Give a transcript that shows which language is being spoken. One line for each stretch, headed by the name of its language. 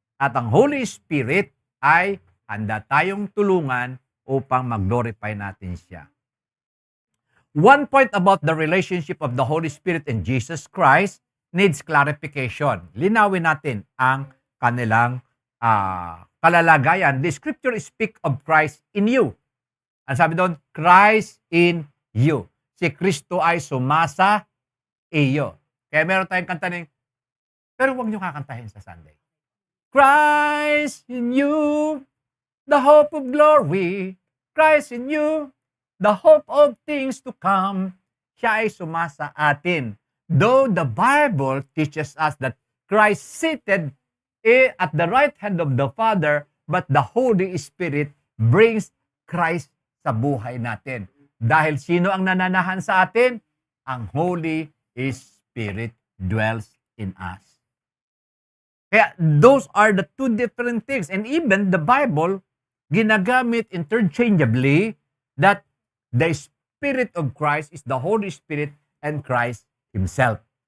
Filipino: At ang Holy Spirit ay handa tayong tulungan upang mag-glorify natin siya.
English: One point about the relationship of the Holy Spirit and Jesus Christ needs clarification.
Filipino: Linawin natin ang kanilang kalalagayan.
English: The scripture speak of Christ in you.
Filipino: Ang sabi doon,
English: Christ in you.
Filipino: Si Kristo ay sumasa iyo. Kaya meron tayong kanta ng, pero huwag nyo kakantahin sa Sunday.
English: Christ in you, the hope of glory. Christ in you, the hope of things to come.
Filipino: Siya ay sumasa atin.
English: Though the Bible teaches us that Christ seated at the right hand of the Father, but the Holy Spirit brings Christ
Filipino: sa buhay natin. Dahil sino ang nananahan sa atin?
English: Ang Holy Spirit dwells in us. Kaya those are the two different things. And even the Bible,
Filipino: ginagamit
English: interchangeably that the Spirit of Christ is the Holy Spirit and Christ Himself.